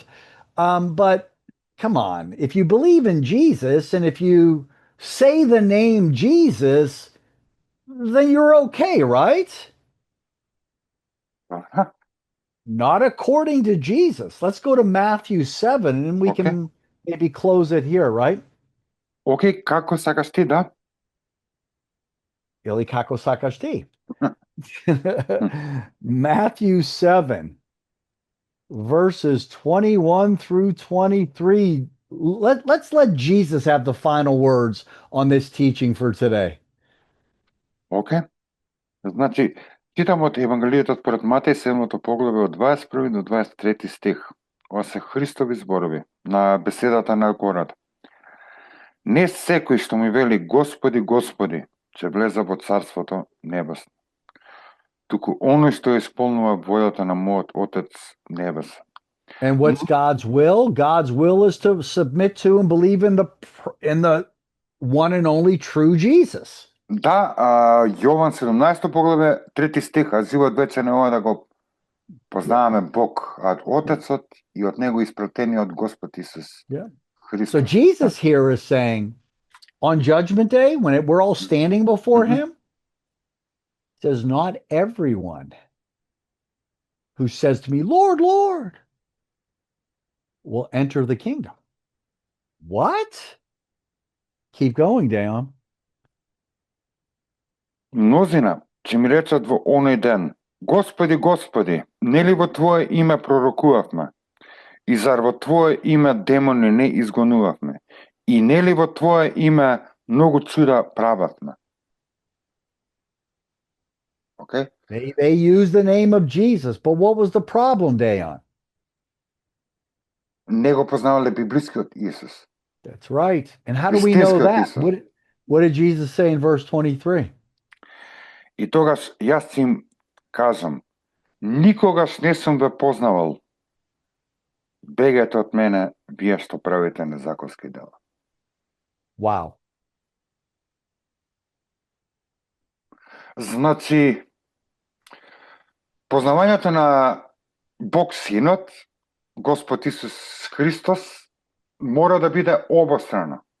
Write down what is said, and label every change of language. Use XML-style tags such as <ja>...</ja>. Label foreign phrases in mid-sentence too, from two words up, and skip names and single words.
<en>But come on, if you believe in Jesus and if you say the name Jesus, then you're okay, right? Not according to Jesus. Let's go to Matthew 7 and we can maybe close it here, right?</en> <mk>Океј, како сакаш ти, да? Или како сакаш ти.</mk> <en>Matthew 7, verses 21 through 23. Let's let Jesus have the final words on this teaching for today.</en> <mk>Океј. Значи, читам од Евангелието според Матеј 7 поглаве од 21 до 23 стих. Ова се Христови зборови на беседата на гората. Не секој што ми вели Господи, Господи, ќе влезе во Царството Небесно, туку оној што исполнува волјата на мојот Отец Небесен.</mk> <en>And what's God's will? God's will is to submit to and believe in the one and only true Jesus.</en> <mk>Да, Јован 17 поглаве, 3 стих, а живот вечен е ова да го познаваме Бог, Отецот и од него испратениот Господ Исус Христос.</mk> <en>So Jesus here is saying, on Judgment Day, when we're all standing before him, says, not everyone who says to me, Lord, Lord, will enter the kingdom. What? Keep going, Deon.</en> <mk>Мнозина ќе ми речат во оној ден, Господи, Господи, нели во Твое име пророкувавме? И зар во Твое име демони не изгонувавме? И нели во Твое име многу чуда прававме?</mk> <en>Okay? They used the name of Jesus, but what was the problem, Deon?</en> <mk>Не го познавале библискиот Исус.</mk> <en>That's right. And how do we know that? What did Jesus say in verse 23?</en> <mk>И тогаш јас им кажам, никогаш не сум ве познавал. Бегете од мене, вие што правите незаконски дела.</mk> <en>Wow.</en> <mk>Значи, познавањето на Бог Синот, Господ Исус Христос, мора да биде обострано.</mk>